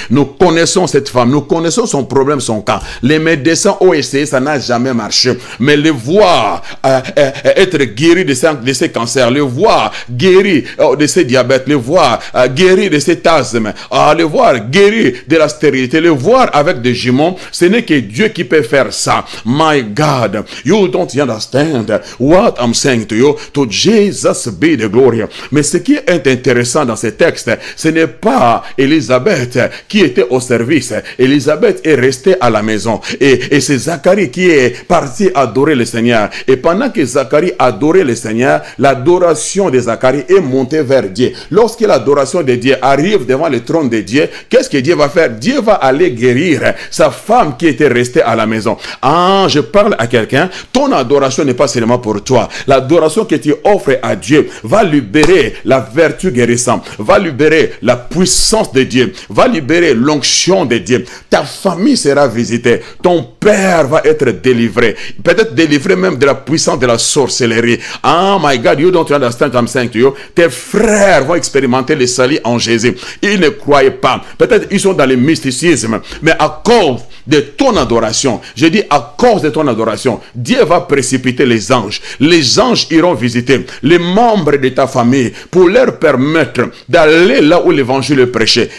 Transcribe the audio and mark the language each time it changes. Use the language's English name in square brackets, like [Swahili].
[French] Nous connaissons cette femme, nous connaissons son problème, son cas. Les médecins ont essayé, ça n'a jamais marché. Mais le voir être guéri de ces cancers, le voir guéri de ces diabètes, le voir guéri de cet asthme, le voir guéri de la stérilité, le voir avec des jumeaux, ce n'est que Dieu qui peut faire ça. [English] My God, you don't understand what I'm saying to you. To Jesus be the glory. [French] Mais ce qui est intéressant dans ce texte, ce n'est pas Élisabeth qui était au service. Élisabeth est restée à la maison. Et c'est Zacharie qui est parti adorer le Seigneur. Et pendant que Zacharie adorait le Seigneur, l'adoration de Zacharie est montée vers Dieu. Lorsque l'adoration de Dieu arrive devant le trône de Dieu, qu'est-ce que Dieu va faire? Dieu va aller guérir sa femme qui était restée à la maison. Ah, je parle à quelqu'un. Ton adoration n'est pas seulement pour toi. L'adoration que tu offres à Dieu va libérer la vertu guérissante, va libérer la puissance de Dieu, va libérer l'onction de Dieu. Ta famille sera visitée. Ton père va être délivré. Peut-être délivré même de la puissance de la sorcellerie. [English] Oh my God, you don't understand what I'm saying to you. [French] Tes frères vont expérimenter le salut en Jésus. Ils ne croyaient pas. Peut-être ils sont dans le mysticisme. Mais à cause de ton adoration, je dis à cause de ton adoration, Dieu va précipiter les anges. Les anges iront visiter les membres de ta famille pour leur permettre d'aller là où l'évangile est prêché.